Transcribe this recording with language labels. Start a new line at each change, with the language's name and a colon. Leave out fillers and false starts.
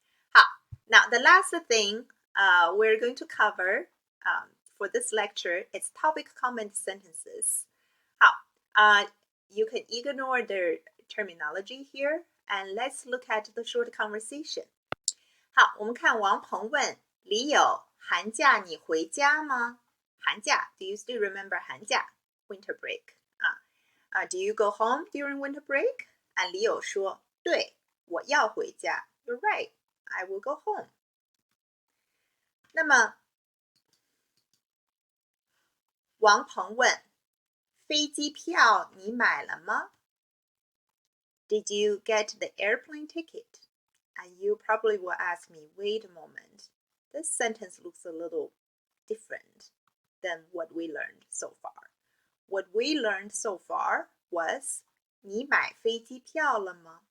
English: 好 now the last thing we're going to cover for this lecture is topic comment sentences. 好 you can ignore the terminology here and let's look at the short conversation.
Chinese: 好，我们看王鹏问李友，寒假你回家吗？
English: 寒假 do you still remember 寒假 winter break do you go home during winter break?
Chinese: 李友说，对，我要回家。
English: You're right, I will go home.
Chinese: 那么王鹏问，飞机票你买了吗？
English: Did you get the airplane ticket? And you probably will ask me, wait a moment, this sentence looks a little different than what we learned so far. What we learned so far was
Chinese: 你买飞机票了吗?